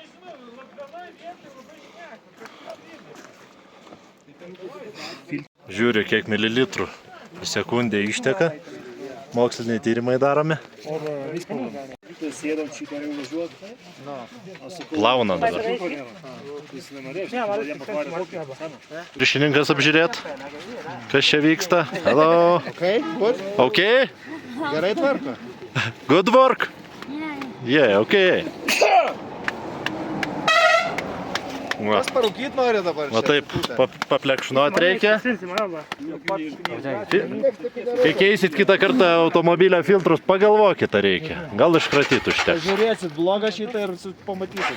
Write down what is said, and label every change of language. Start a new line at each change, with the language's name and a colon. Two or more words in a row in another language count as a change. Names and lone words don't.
Lithuanian: Žiūriu, kiek mililitrų į sekundę išteka. Moksliniai tyrimai daromi. Plauna dabar. Ryšininkas apžiūrėt. Kas čia vyksta?
English: Hello. Okay, good. Okay?
Lithuanian: Gerai tvarko.
English: Good work? Yeah, okay.
Lithuanian: Va. Kas parūkyt nori dabar čia? Va taip, paplekšnuot reikia. Kai keisit kitą kartą automobilio filtrus, pagalvokit, ar reikia. Gal iškratyt užteks. Žiūrėsit blogą šitą ir pamatysit.